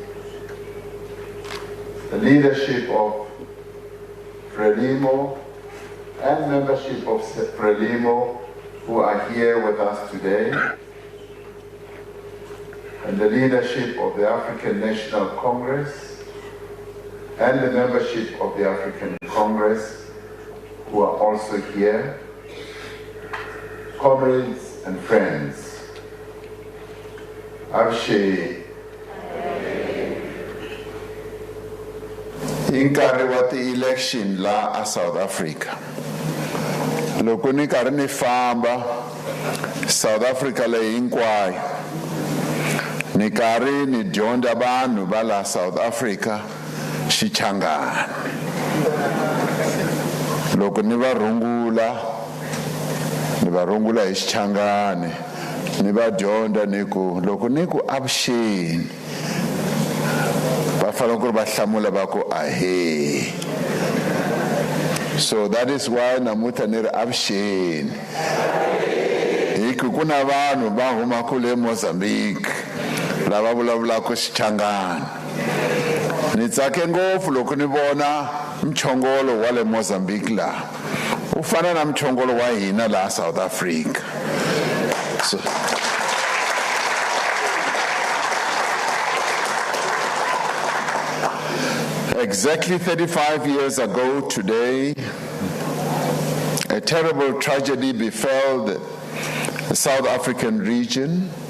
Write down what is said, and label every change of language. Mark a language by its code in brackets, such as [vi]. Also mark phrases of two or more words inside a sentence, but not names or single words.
[en] the leadership of Frelimo and membership of Frelimo who are here with us today, and the leadership of the African National Congress and the membership of the African Congress who are also here, comrades and friends. [ts] Avshe inkarhi wa ti-election la a South Africa. Loko ni karhi ni famba South Africa leyi hinkwayo, ni karhi ni dyondza vanhu va la South Africa xichangani. Loko ni va rungula hi xichangani, ni va dyondza ni ku loko ni ku avuxeni va fanele ku ri va hlamula va ku ahe. [en] So that is why [ts] namuntlha ni ri avuxeni, hi ku ku na vanhu va humaka le Mozambique lava vulavulaka xichangani. Ni tsake ngopfu loko ni vona mchongolo wa le Mozambique laha wu fana na mchongolo wa hina laha South Africa. [en] So, exactly 35 years ago today, a terrible tragedy befell the South African region